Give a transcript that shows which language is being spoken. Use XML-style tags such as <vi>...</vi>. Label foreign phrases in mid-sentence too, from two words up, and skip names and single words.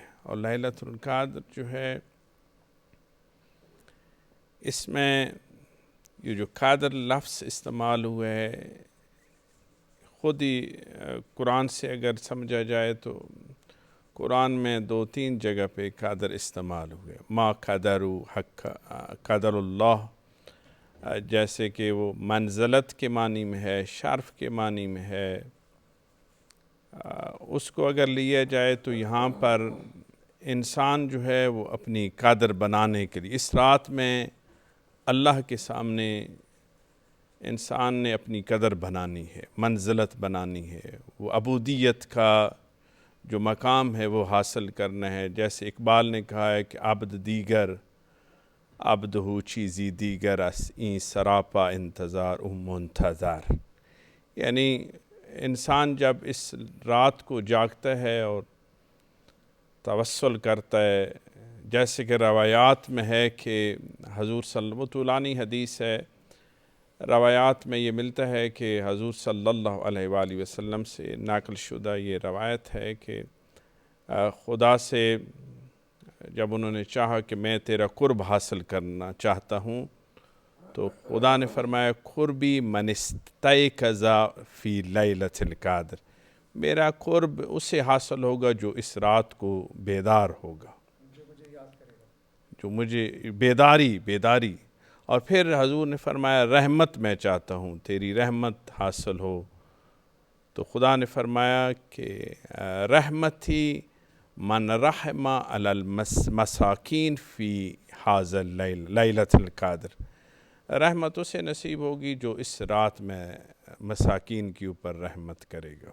<ur>اور لیلۃ القدر جو ہے اس میں یہ جو قادر لفظ استعمال ہوئے ہے خود ہی قرآن سے اگر سمجھا جائے تو قرآن میں 2-3 جگہ پہ قادر استعمال ہوئے.</ur> <ar>ما قدروا حق قدر اللہ,</ar> <ur>جیسے کہ وہ منزلت کے معنی میں ہے, شرف کے معنی میں ہے. اس کو اگر لیا جائے تو یہاں پر انسان جو ہے وہ اپنی قدر بنانے کے لیے اس رات میں اللہ کے سامنے انسان نے اپنی قدر بنانی ہے, منزلت بنانی ہے, وہ عبودیت کا جو مقام ہے وہ حاصل کرنا ہے. جیسے اقبال نے کہا ہے کہ</ur> <fa>عبد دیگر عبد ہو چیزی دیگر اس این سراپا انتظار منتظر.</fa> <ur>یعنی انسان جب اس رات کو جاگتا ہے اور توسل کرتا ہے, جیسے کہ روایات میں ہے کہ حضور صلی اللہ طولانی حدیث ہے, روایات میں یہ ملتا ہے کہ حضور</ur> <ar>صلی اللہ علیہ وآلہ</ar> <ur>وسلم سے نقل شدہ یہ روایت ہے کہ خدا سے جب انہوں نے چاہا کہ میں تیرا قرب حاصل کرنا چاہتا ہوں تو خدا نے فرمایا</ur> <ar>قربی من استیقظ فی لیلۃ القدر,</ar> <ur>میرا قرب اسے حاصل ہوگا جو اس رات کو بیدار ہوگا, جو مجھے بیداری. اور پھر حضور نے فرمایا رحمت میں چاہتا ہوں, تیری رحمت حاصل ہو. تو خدا نے فرمایا کہ</ur> <ar>رحمتی من رحم علی المساکین فی ھذا اللیل لیلۃ القدر,</ar> <ur>رحمت اسے نصیب ہوگی جو اس رات میں مساکین کے اوپر رحمت کرے گا.</ur>